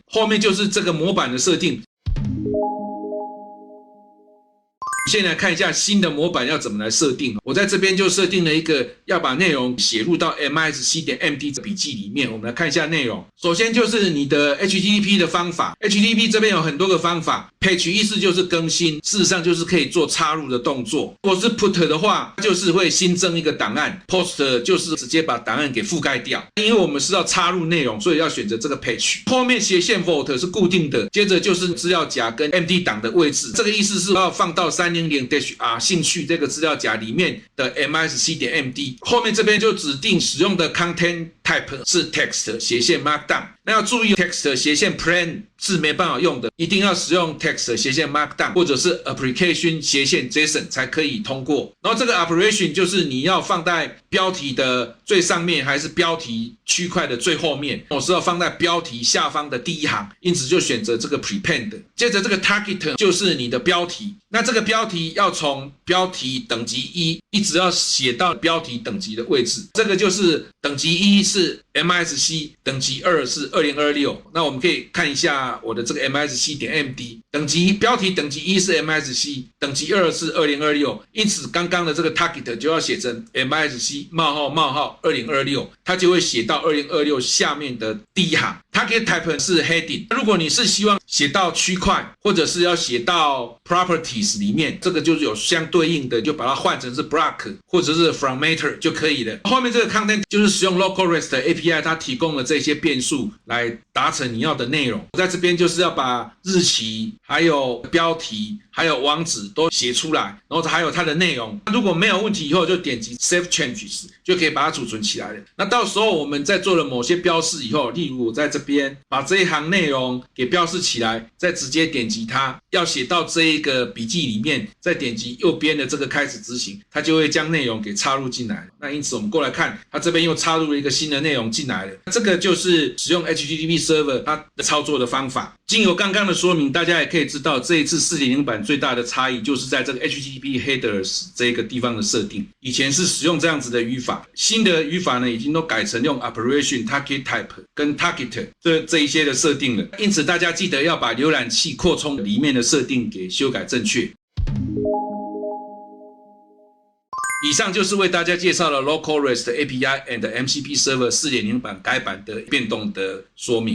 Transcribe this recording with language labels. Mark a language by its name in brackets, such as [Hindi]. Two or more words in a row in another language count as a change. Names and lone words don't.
[Chinese] 後面就是這個模板的設定。先來看一下新的模板要怎麼來設定。我在這邊就設定了一個要把內容寫入到 MISC.MD 筆記裡面。我們來看一下內容。首先就是你的 HTTP 的方法。HTTP 這邊有很多個方法。Patch 意思就是更新，事實上就是可以做插入的動作。如果是 Put 的話，就是會新增一個檔案。Post 就是直接把檔案給覆蓋掉。因為我們是要插入內容，所以要選擇這個 Patch。後面斜線 Vault 是固定的，接着就是資料夾跟 MD 檔的位置。這個意思是要放到3 300-R 興趣這個資料夾裡面的 MISC.MD， 後面這邊就指定使用的 [English] content type [Chinese] 是 text 斜線 markdown。那要注意 text 斜線 plain 是沒辦法用的，一定要使用 text 斜線 markdown 或者是 application 斜線 JSON 才可以通過。然後這個 operation 就是你要放在標題的最上面還是標題區塊的最後面，我是要放在標題下方的第一行，因此就選擇這個 prepend。接着這個 target 就是你的標題，那這個標題要從標題等級1一直要寫到標題等級的位置，這個就是等級1是 MISC，等級2是2026。那我們可以看一下我的这個 MISC.MD， 標題等級1是 MISC， 等級2是2026，因此刚剛的這個 target 就要寫成 MISC:2026， 它就會寫到2026下面的第一行。 [English] Target type [Chinese] 是 heading，如果你是希望寫到區塊或者是要寫到 properties 裡面，這個就是有相對應的，就把它換成是 block 或者是 formatter 就可以了。後面這個 content 就是使用 local REST API 它提供了這些變數來達成你要的內容。在這邊就是要把日期還有標題還有網址都寫出來，然後還有它的內容。如果沒有問題以後就點擊 [English] Save Changes [Chinese] 就可以把它儲存起來了。那到時候我們在做了某些標示以後，例如我在這邊把這一行內容給標示起來，再直接點擊它，要寫到這一個筆記裡面，再點擊右邊的這個開始執行，它就會將內容給插入進來。那因此我們過來看，它這邊又插入了一個新的內容進來了。這個就是使用 [English] HTTP Server [Chinese] 它的操作的方法。經由剛剛的說明，大家也可以知道這一次 4.0 版最大的差異就是在這個 [English] HTTP Headers [Chinese] 這個地方的設定。以前是使用這樣子的語法，新的語法呢已經都改成用 [English] Operation Target Type [Chinese] 跟 Target 這一些的設定了。因此大家記得要把瀏覽器擴充裡面的設定給修改正確。以上就是為大家介紹了 Local REST API and MCP Server 4.0 版改版的變動的說明。